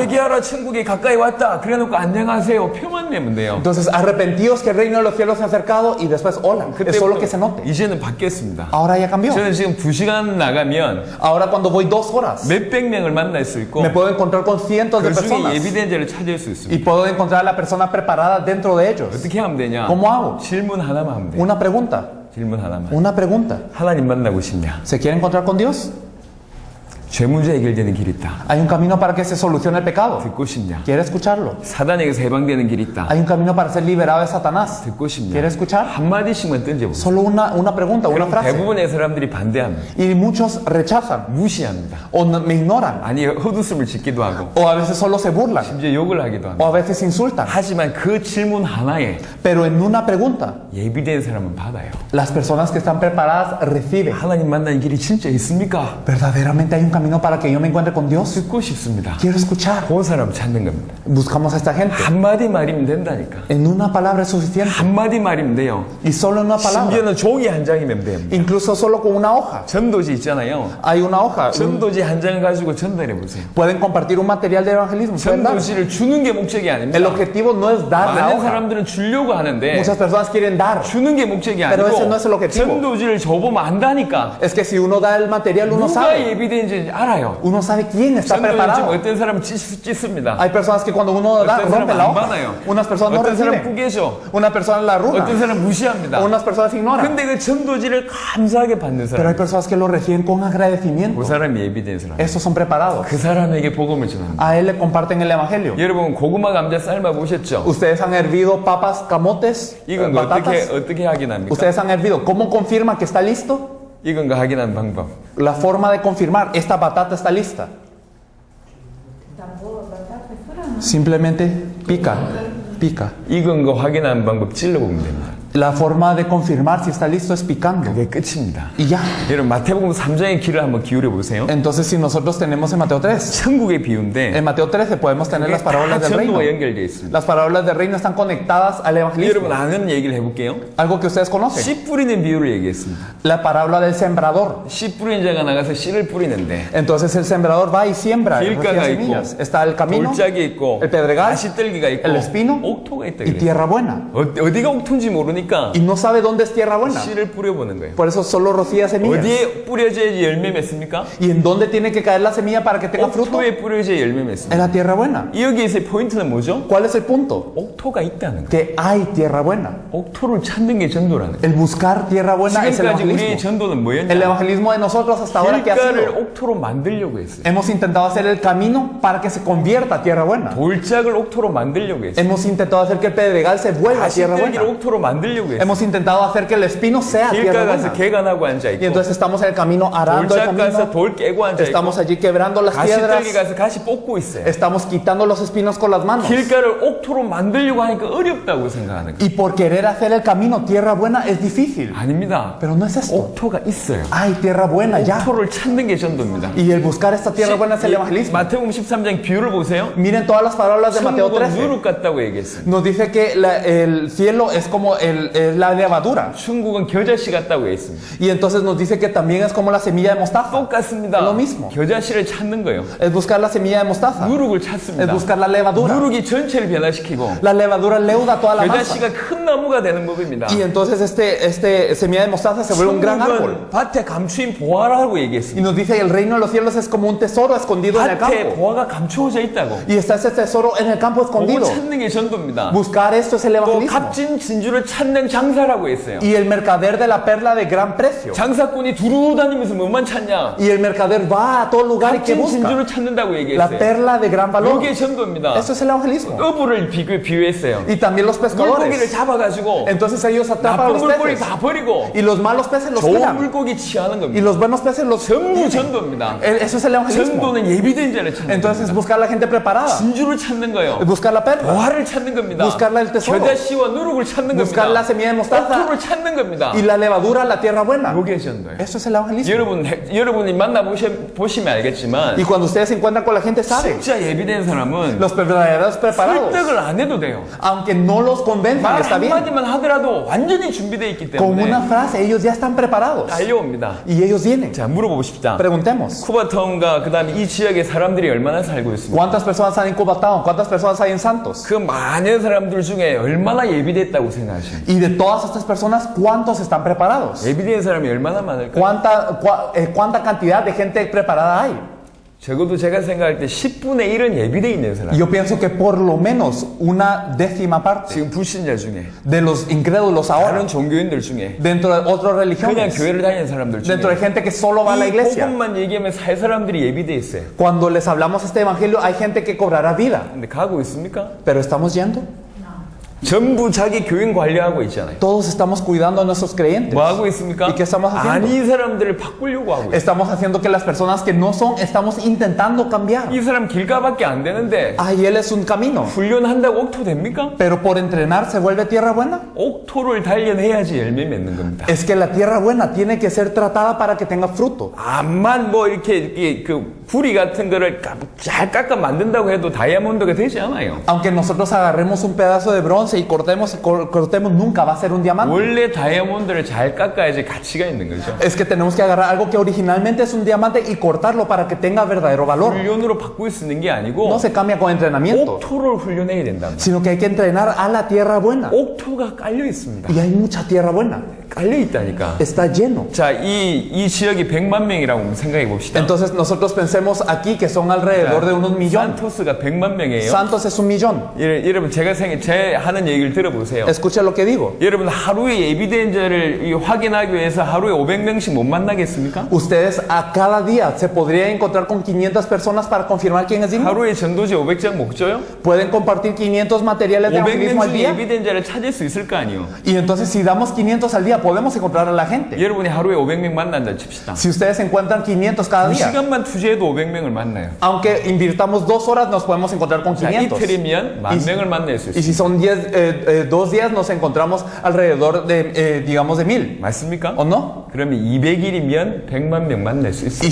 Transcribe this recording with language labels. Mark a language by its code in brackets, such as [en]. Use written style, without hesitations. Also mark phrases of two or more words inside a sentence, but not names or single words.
[ko] 회개하라 천국이 가까이 왔다. 그래놓고 안녕하세요. 표만 내면 돼요. [es] Entonces, arrepentidos que el reino de los cielos se ha acercado y después, hola. Es solo que se note. [ko] 이제는 바뀌었습니다. [es] Ahora ya cambió. [ko] 저는 지금 2시간 나가면 [es] Ahora cuando voy 2 horas, [ko] 몇백 명을 만날 수 있고 [es] me puedo encontrar con cientos de [ko] 그 중에 [es] personas [ko] 예비된 자를 찾을 수 [es] y [ko] 있습니다. [es] puedo encontrar a la persona preparada dentro de ellos. [ko] 어떻게 하면 되냐? [es] ¿Cómo hago? [ko] 질문 하나만 하면 돼요. [es] Una pregunta. [ko] 질문 하나만. [es] Una pregunta. [ko] 하나님 만나고 싶냐? [es] ¿Se quiere encontrar con Dios? [ko] 죄 문제 해결되는 길이 있다. [es] Hay un camino para que se solucione el pecado. [ko] 듣고 싶냐? [es] ¿Quiere escucharlo? [ko] 사단에게서 해방되는 길이 있다. [es] Hay un camino para ser liberado de Satanás. [ko] 듣고 싶냐? [es] ¿Quiere escuchar? [ko] 한마디씩만 던져보세요. [es] Solo una pregunta, una [ko] 그럼 [es] frase. [ko] 대부분의 사람들이 반대합니다. [es] Y muchos rechazan [ko] 무시합니다. [es] o me ignoran [ko] 아니 헛웃음을 짓기도 하고 [es] o a veces solo se burlan [ko] 심지어 욕을 하기도 [es] o [ko] 합니다. [es] a veces insultan. [ko] 하지만 그 질문 하나에 [es] Pero en una pregunta, [ko] 예비된 사람은 받아요. [es] las personas que están preparadas reciben. [ko] 하나님 만나는 길이 진짜 있습니까? [es] ¿Verdaderamente hay un camino para que yo me encuentre con Dios? [ko] 듣고 싶습니다. [es] Quiero escuchar. [ko] 그 사람 찾는 겁니다. [es] Buscamos a esta gente. [ko] 한마디 말이면 된다니까. [es] En una palabra es suficiente. [ko] 한마디 말이면 돼요. [es] Y solo en una palabra. [ko] 심지어는 종이 한 장이면 됩니다. [es] Incluso solo con una hoja. [ko] 전도지 있잖아요. [es] Hay una hoja. [ko] 전도지 한 장을 가지고 전달해 보세요. [es] Pueden compartir un material de evangelismo. Pueden dar. [ko] 전도지를 주는 게 목적이 [es] El [ko] 아닙니다. [es] objetivo no es dar la [ko] 많은 [es] hoja. [ko] 사람들은 주려고 하는데 [es] Muchas personas quieren dar. [ko] 주는 게 목적이 [es] Pero ese [ko] 아니고 [es] no es el objetivo. [ko] 전도지를 줘보면 안다니까. [es] Es que si uno da el material, uno [ko] 누가 [es] sabe. [ko] 예비된지 알아요. [es] Uno sabe quién está [ko] 전도지 지금 [es] preparado. [ko] 어떤 사람은 찢습니다. [es] Hay personas que cuando uno da, [ko] 어떤 [es] rompe [ko] 사람은 [es] la [ko] 안 [es] hoja. [ko] 받아요. [es] Unas personas no [ko] 어떤 사람은 [es] reciben. [ko] 꾸겨줘. [es] Una persona la arruga. [ko] 어떤 사람은 무시합니다. [es] Unas personas ignoran. [ko] 근데 그 전도지를 감사하게 받는 [es] Pero hay [ko] 사람, [es] personas que lo reciben con agradecimiento. [ko] 그 사람이 예비된 사람. [es] Estos son preparados. [ko] 그 사람에게 복음을 전합니다. [es] A él le comparten el evangelio. [ko] 여러분 고구마 감자 삶아 보셨죠? [es] Ustedes han hervido papas, camotes, [ko] 이건 거 [es] batatas. [ko] 어떻게 확인합니까? [es] Ustedes han hervido. ¿Cómo confirman que está listo? [ko] 이건 거 확인하는 방법. [es] La forma de confirmar, esta batata está lista. Simplemente pica, pica. [ko] 익은 거 확인하는 방법 찔러보면 됩니다. [es] La forma de confirmar si está listo es picando. [ko] 그게 끝입니다. [es] Y ya. [ko] 여러분 마태복음 3장의 길을 한번 기울여 보세요. [es] Entonces, si nosotros tenemos en Mateo 3, [ko] 천국의 비유인데 [es] en Mateo 13 podemos tener las parábolas del reino. [ko] 전도와 연결되어 있습니다. [es] Las parábolas del reino están conectadas al evangelismo. [ko] 여러분 아는 얘기를 해볼게요. [es] Algo que ustedes conocen. [ko] 씨 뿌리는 비유를 얘기했습니다. [es] La parábola del sembrador. [ko] 씨 뿌리는 자가 나가서 씨를 뿌리는데 [es] Entonces el sembrador va y siembra [ko] 길가가 [es] recibe [ko] 있고 [es] semillas. Está el camino, [ko] 돌짝이 있고 [es] el pedregal, [ko] 가시떨기가 있고 [es] el espino [ko] 옥토가 있다 [es] y [ko] 그래요. [es] tierra buena. [ko] 어디가 옥토인지 모르니까 [es] Y no sabe dónde es tierra buena. [ko] 씨를 뿌려보는 거예요. [es] Por eso solo rocía semillas. [ko] 어디에 뿌려져야지 열매 맺습니까? [es] ¿Y en dónde tiene que caer la semilla para que tenga fruto? [ko] 옥토에 뿌려져야 열매 맺습니다. [es] En la tierra buena. [ko] 여기에서의 포인트는 뭐죠? [es] ¿Cuál es el punto? [ko] 옥토가 있다는 거예요. [es] Que hay tierra buena. [ko] 옥토를 찾는 게 전도라는 거예요. [es] El buscar tierra buena es el [ko] 지금까지 우리의 [es] evangelismo. [ko] 전도는 [es] El [ko] 뭐였냐? [es] evangelismo de nosotros hasta ahora que ha [ko] 길가를 [es] sido. [ko] 옥토로 만들려고 했어요. [es] Hemos intentado hacer el camino para que se convierta a tierra buena. [ko] 돌짝을 옥토로 만들려고 했어요. [es] Hemos intentado hacer que el pedregal se vuelva a tierra [ko] 가시떨기를 [es] buena. [ko] 옥토로 만들려고 했어요. [es] Hemos intentado hacer que el espino sea [ko] 길가 [es] tierra [ko] 가서 [es] buena. [ko] 개간하고 [es] Y [ko] 앉아있고 [es] entonces estamos en el camino arando el [ko] 돌짝 가서 [es] camino. [ko] 돌 깨고 앉아있고 [es] Estamos allí quebrando las [ko] 가시떨기 [es] piedras. [ko] 가서 가시 뽑고 있어요. [es] Estamos quitando los espinos con las manos. [ko] 길가를 옥토로 만들려고 하니까 어렵다고 생각하는 거예요. [es] Y por querer hacer el camino tierra buena es difícil. [ko] 아닙니다. [es] Pero no es esto. [ko] 옥토가 있어요. [es] Hay tierra buena ya. [ko] 옥토를 찾는 게 전도입니다. [es] Y el buscar esta tierra buena es el evangelismo. [ko] 마태복음 13장 비유를 보세요. [es] Miren todas las palabras de Mateo [ko] 천국은 [es] 13. [ko] 누룩 같다고 얘기했어요. [es] Nos dice que el cielo es como la levadura. [ko] 천국은 겨자씨 같다고 했습니다. [es] Y entonces nos dice que también es como la semilla de mostaza. [ko] 똑같습니다. [es] Es lo mismo. [ko] 겨자씨를 찾는 거예요. [es] Es buscar la semilla de mostaza. [ko] 누룩을 [es] Es [ko] 찾습니다. [es] buscar la levadura. [ko] 누룩이 전체를 변화시키고 [es] La levadura leuda toda la masa. [ko] 겨자씨가 큰 나무가 되는 법입니다. [es] Y entonces este semilla de mostaza se vuelve un gran árbol. [ko] 천국은 밭에 감추인 보화라고 [es] Y [ko] 얘기했습니다. [es] nos dice que el reino de los cielos es como un tesoro escondido en el [ko] 밭에 [es] campo. [ko] 보화가 감추어져 있다고. [es] Y está ese tesoro en el campo [ko] 그거 [es] escondido. [ko] 찾는 게 전도입니다. [es] Buscar esto es el [ko] 또 [es] evangelismo. [ko] 값진 진주를 찾는 장사라고 했어요. [es] Y el mercader de la perla de gran precio. [ko] 장사꾼이 두루 다니면서 뭐만 찾냐? [es] Y el mercader va a todo lugar y que [ko] 값진 [es] busca [ko] 진주를 찾는다고 [es] la [ko] 얘기했어요. [es] perla de gran valor. [ko] 이게 전도입니다. [es] Eso es el evangelismo. [ko] 어부를 비유했어요. [es] Y también los [ko] 물고기를 [es] pescadores. [ko] 잡아가지고 [es] Entonces ellos atrapan a [ko] 나쁜 [es] los [ko] 물고기 [es] peces. [ko] 다 버리고 [es] Y los malos peces los [ko] 좋은 [es] tiran. [ko] 물고기 취하는 [es] Y [ko] 겁니다. [es] los buenos peces los [ko] 전부 [es] tienen. [ko] 전도입니다. [es] Eso es el evangelismo. [ko] 전도는 예비된 자를 찾는 [es] Entonces [ko] 겁니다. [es] buscar la gente preparada. [ko] 진주를 찾는 거예요. [es] Buscar la perla. [ko] 보화를 찾는 겁니다. [es] Buscar el tesoro. [ko] 겨자씨와 누룩을 찾는 [es] Buscar [ko] 겁니다. [es] la semilla de mostaza [ko] 옥토를 찾는 겁니다. [es] y la levadura la tierra buena. [ko] 요게 전도예요. [es] Eso es el evangelismo. [ko] 여러분이 보시면 알겠지만 [es] Y cuando ustedes se encuentran con la gente, saben, [ko] 진짜 예비된 사람은 [es] los verdaderos preparados, [ko] 설득을 안 해도 돼요. [es] aunque no los convenzan, [ko] 말 [es] está bien. [ko] 한마디만 하더라도 완전히 준비되어 있기 [es] Con una [ko] 때문에 [es] frase, ellos ya están preparados. [ko] 달려옵니다. [es] Y ellos vienen. [ko] 자, 물어봅시다. [es] Preguntemos. [ko] 쿠바타운과 그 다음에 이 지역의 사람들이 얼마나 살고 있습니까? [es] ¿Cuántas personas hay en Cubatao? ¿Cuántas personas hay en Santos? [ko] 그 많은 사람들 중에 얼마나 예비됐다고 생각하십니까? [es] Y de todas estas personas, ¿cuántos están preparados? [ko] 예비된 사람이 얼마나 많을까요? [es] ¿Cuánta cantidad de gente preparada hay? [ko] 적어도 제가 생각할 때 10분의 1은 예비되어 있는 사람. [es] Yo pienso que por lo menos una décima parte [ko] 지금 불신자 중에 [es] de los incrédulos ahora, [ko] 다른 종교인들 중에 [es] dentro de otras [ko] 그냥 [es] religiones, [ko] 교회를 다니는 사람들 중에 [es] dentro de gente que solo va a la [ko] 이 [es] iglesia, [ko] 복음만 얘기하면 살 사람들이 예비되어 있어요. [es] cuando les hablamos este evangelio, hay gente que cobrará vida. [ko] 근데 가고 있습니까? [es] Pero ¿estamos yendo? [ko] 전부 자기 교인 관리하고 있잖아요. [es] Todos estamos cuidando a nuestros creyentes. [ko] 뭐 하고 있습니까? [es] ¿Y qué estamos haciendo? [ko] 아닌 사람들을 바꾸려고 하고 있어요. [es] Estamos haciendo que las personas que no son, estamos intentando cambiar. [ko] 이 사람 길가밖에 안 되는데 [es] Ay, él es un camino. [ko] 훈련한다고 옥토 됩니까? [es] Pero por entrenar se vuelve tierra buena. [ko] 옥토를 단련해야지 열매 맺는 겁니다. [es] Es que la tierra buena tiene que ser tratada para que tenga fruto. [ko] 암만 뭐 이렇게 그 구리 같은 거를 잘 깎아 만든다고 해도 다이아몬드가 되지 않아요. [es] Aunque nosotros agarremos un pedazo de bronce y cortemos, nunca va a ser un diamante. [ko] 원래 다이아몬드를 잘 깎아야지 가치가 있는 거죠. [es] Es que tenemos que agarrar algo que originalmente es un diamante y cortarlo para que tenga verdadero valor. [ko] 훈련으로 바꿀 수 있는 게 아니고 [es] No se cambia con entrenamiento, [ko] 옥토를 훈련해야 된다. [es] sino que hay que entrenar a la tierra buena. [ko] 옥토가 깔려 있습니다. [es] Y hay mucha tierra buena. [ko] 깔려 있다니까. [es] Está lleno. [ko] 자, 이 지역이 100만 명이라고 생각해 봅시다. [es] Entonces nosotros pensemos aquí que son alrededor de unos millones. [ko] 산토스가 100만 명이에요. [es] Santos es 1,000,000. [ko] 여러분 제 하는 얘기를 들어보세요. [es] Escucha lo que digo. [ko] 여러분 하루에 예비된 자를 확인하기 위해서 하루에 500명씩 못 만나겠습니까? [es] Ustedes a cada día se podría encontrar con 500 personas para confirmar quién es digno. [ko] 하루에 전도지 500장 목줘요? [es] Pueden compartir 500 materiales de evangelismo [ko] 500명 [es] al [ko] 중에 [es] día. [ko] 예비된 자를 찾을 수 있을 거 아니에요. [es] Y entonces si damos 500 al día podemos encontrar a la gente. [ko] 여러분이 하루에 500명 만난다 칩시다. [es] Si ustedes encuentran 500 cada día, [ko] 2시간만 투자해도 500명을 만나요. [es] aunque invirtamos 2 horas nos podemos encontrar con [ko] 자, [es] 500. [ko] 이틀이면 10,000명을 만날 수 [es] Y [ko] 있어요. [es] si son 2 días nos encontramos alrededor de, digamos, de 1,000. [ko] 맞습니까? [es] ¿O no? [ko] 그러면 200일이면 100만 명 만날 수 있어요.